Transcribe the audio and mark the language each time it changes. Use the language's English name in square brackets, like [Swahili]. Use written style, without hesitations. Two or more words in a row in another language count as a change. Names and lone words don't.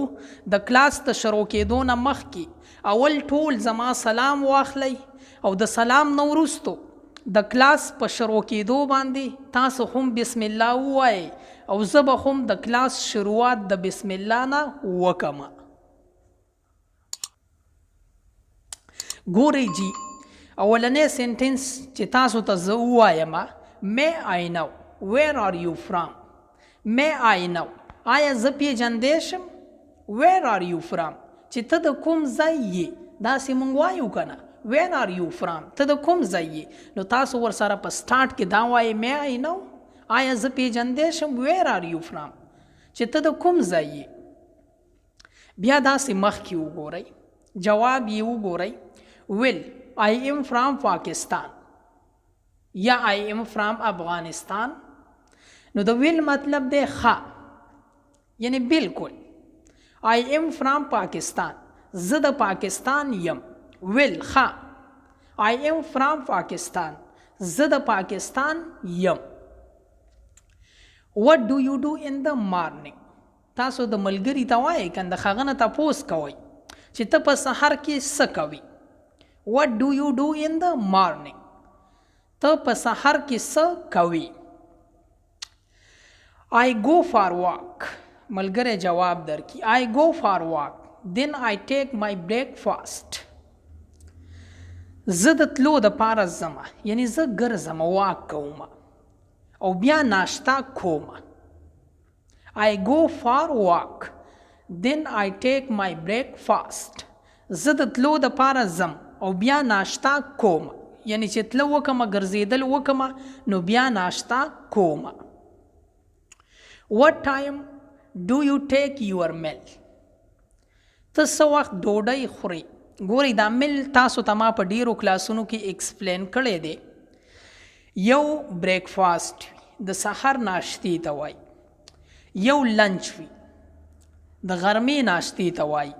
[Pashto] د کلاس د شروع کېدو نه مخکې اول ټول زما سلام واخلئ او د سلام نه وروستو د کلاس په شروع کېدو باندې تاسو هم بسم الله ووایئ او زه به هم د کلاس شروعات د بسم الله نه وکمه. ګورئ جی، اولنی سنټنس چې تاسو ته زه ووایم، [English] may I know where are you from. may I know، [Pashto] آیا زه پیژندی شم؟ [English] where are you from، [Pashto] چې ته د کوم ځای یې، داسې مونږ وایو که نه، [English] where are you from، [Pashto] ته د کوم ځای یې. نو تاسو ورسره په سټارټ کې دا وایئ [English] may I know، [Pashto] آیا زه پیژندی شم، [English] where are you from، [Pashto] چې ته د کوم ځای یې. بیا داسې مخکې وګورئ، جواب یې وګورئ، [English] will I am from Pakistan یا I am from افغانستان. [Pashto] نو د ویل مطلب دی ښه، یعنی بالکل. [English] I am from Pakistan، [Pashto] زه د پاکستان یم. ویل ښه، [English] I am from Pakistan، [Pashto] زه د پاکستان یم. [English] What do you do in the morning، [Pashto] تاسو د ملګري ته وایئ که د هغه نه تپوس کوئ چې ته په سحر کې څه کوي. [English] What do you do in the morning، [Pashto] ته په سحر کې څه کوي. [English] I go for walk، [Pashto] ملګری جواب درکړي، [English] I go for walk then I take my breakfast، [Pashto] زه د تلو دپاره ځمه، یعنی زه ګرځم واک کوم او بیا ناشته کوم. [English] I go for walk then I take my breakfast، [Pashto] زه د تلو دپاره ځم او بیا ناشته کوم، یعنی چې تله وکمه ګرځېدل وکمه نو بیا ناشته کوم. [English] What time do you take your meal، [Pashto] ته څه وخت ډوډۍ خورې. ګورئ دا میل تاسو ته ما په ډیرو کلاسونو کې ایکسپلین کړی دی. یو بریکفاسټ وي، د سحر ناشتې ته وایي. یو لنچ وي، د غرمې ناشتې ته وایي.